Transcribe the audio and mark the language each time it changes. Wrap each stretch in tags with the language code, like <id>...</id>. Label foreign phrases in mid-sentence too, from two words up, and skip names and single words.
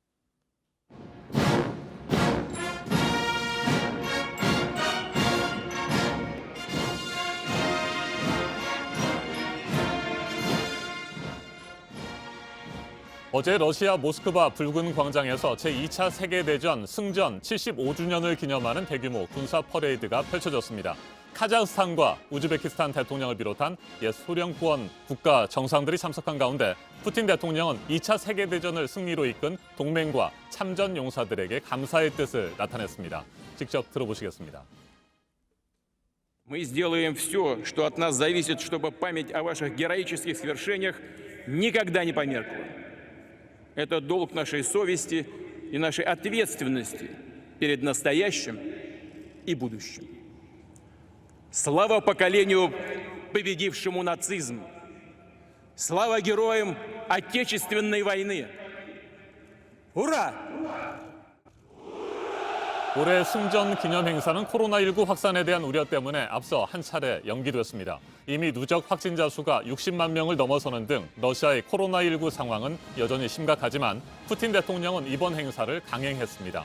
<ko>어제 러시아 모스크바 붉은 광장에서 제2차 세계대전 승전 75주년을 기념하는 대규모 군사 퍼레이드가 펼쳐졌습니다. 카자흐스탄과 우즈베키스탄 대통령을 비롯한 옛 소련권 국가 정상들이 참석한 가운데 푸틴 대통령은 2차 세계대전을 승리로 이끈 동맹과 참전 용사들에게 감사의 뜻을 나타냈습니다. 직접 들어보시겠습니다.</ko> <ru>Мы сделаем все, что от нас зависит, чтобы память о ваших героических свершениях никогда не померкла. Это долг нашей совести и нашей ответственности перед настоящим и будущим. Слава поколению, победившему нацизм! Слава героям Отечественной войны! Ура!</ru> <ko>올해 승전 기념 행사는 코로나19 확산에 대한 우려 때문에 앞서 한 차례 연기됐습니다. 이미 누적 확진자 수가 60만 명을 넘어서는 등 러시아의 코로나19 상황은 여전히 심각하지만 푸틴 대통령은 이번 행사를 강행했습니다.</ko>